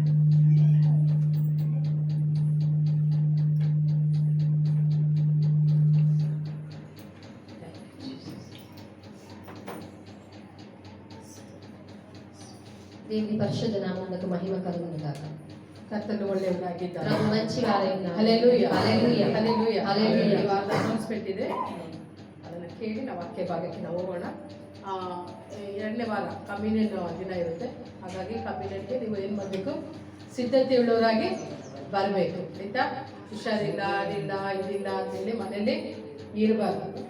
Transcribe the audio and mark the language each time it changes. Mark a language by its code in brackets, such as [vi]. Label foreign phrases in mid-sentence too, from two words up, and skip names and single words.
[te] దేవుని పరిశుద్ధ నామమునకు మహిమ కలుగును గాక. [kn] ಕರ್ತನು ಒಳ್ಳೆಯವರಾಗಿದ್ದಾರೆ. [te] ప్రభు మంచివారై ఉన్నారు. [kn] ಹಲ್ಲೆಲೂಯಾ ಹಲ್ಲೆಲೂಯಾ ಹಲ್ಲೆಲೂಯಾ ಹಲ್ಲೆಲೂಯಾ. ಈ ವಾರದ ಅನೌನ್ಸ್ಮೆಂಟ್ ಇದೆ, ಅದನ್ನು ಕೇಳಿ ನಾವು ವಾಕ್ಯ ಭಾಗಕ್ಕೆ ನಾವು ಹೋಗೋಣ. ಎರಡನೇ ವಾರ ಕಮ್ಯುನಿಯನ್ ದಿನ ಇರುತ್ತೆ. ಹಾಗಾಗಿ ಕಮ್ಯುನಿಯನ್ಗೆ ನೀವು ಏನು ಮಾಡಬೇಕು, ಸಿದ್ಧತೆ ಉಳ್ಳವರಾಗಿ ಬರಬೇಕು. ಆಯ್ತಾ? ಹುಷಾರಿಲ್ಲ, ಅದಿಲ್ಲ, ಇದಿಲ್ಲ ಅಂತೇಳಿ ಮನೆಯಲ್ಲಿ ಇರಬಾರ್ದು.